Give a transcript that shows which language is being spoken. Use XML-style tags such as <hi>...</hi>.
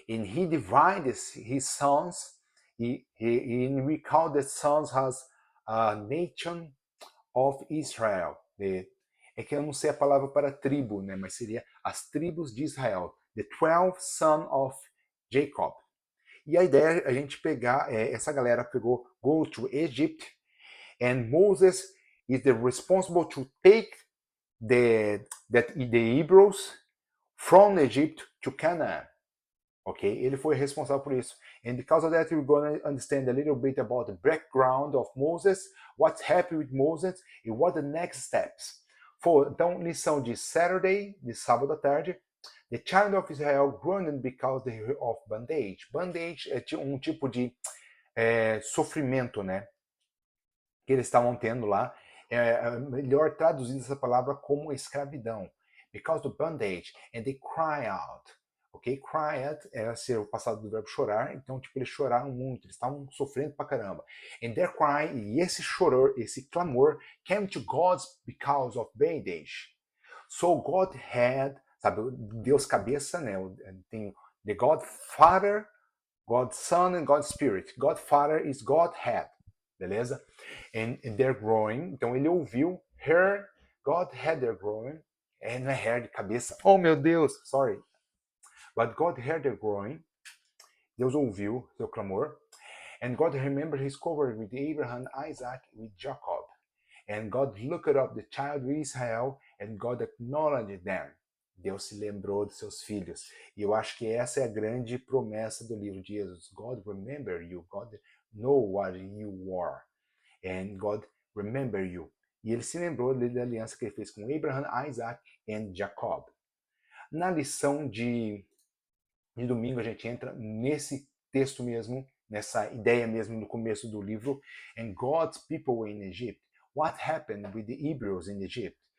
<en>And he divides his sons, and we call the sons as a nation of Israel.</en> <pt>É que eu não sei a palavra para tribo, né? Mas seria as tribos de Israel.</pt> <en>The 12 sons of Jacob.</en> <pt>E a ideia é a gente pegar, essa galera pegou,</pt> <en>go to Egypt, and Moses is the responsible to take the Hebrews from Egypt to Canaan.</en> <pt>Okay, ele foi responsável por isso.</pt> <en>And because of that, we're going to understand a little bit about the background of Moses, what's happened with Moses, and what the next steps.</en> <pt>Então, lição de Saturday, de sábado à tarde.</pt> <en>The child of Israel groaned because of bondage.</en> <pt>Bondage é um tipo de sofrimento, né? Que eles estavam tendo lá. Melhor traduzindo essa palavra como escravidão.</pt> <en>Because of bondage. And they cry out. Ok?</en> <pt>Cry out era ser o passado do verbo chorar, então tipo eles choraram muito, eles estavam sofrendo pra caramba.</pt> <en>And their cry,</en> <pt>e esse choror, esse clamor,</pt> <en>came to God because of bondage. So God had,</en> <pt>sabe, Deus cabeça, né?</pt> <en>Tem the God Father, God Son and God Spirit. God Father is God head, beleza? And they're growing,</en> <pt>então ele ouviu,</pt> <en>heard, God had their growing,</en> <pt>não é hair de cabeça, oh meu Deus,</pt> <en>sorry. But God heard their groaning.</en> <pt>Deus ouviu seu clamor.</pt> <en>And God remembered his covenant with Abraham, Isaac, with Jacob. And God looked up the child of Israel, and God acknowledged them.</en> <pt>Deus se lembrou de seus filhos. E eu acho que essa é a grande promessa do livro de Êxodo.</pt> <en>God remember you. God know what you are. And God remember you.</en> <pt>E ele se lembrou da aliança que ele fez com Abraham, Isaac e Jacob. Na lição de domingo a gente entra nesse texto mesmo, nessa ideia mesmo no começo do livro.</pt> <en>And God's people in Egypt. What happened with the Hebrews in Egypt?</en>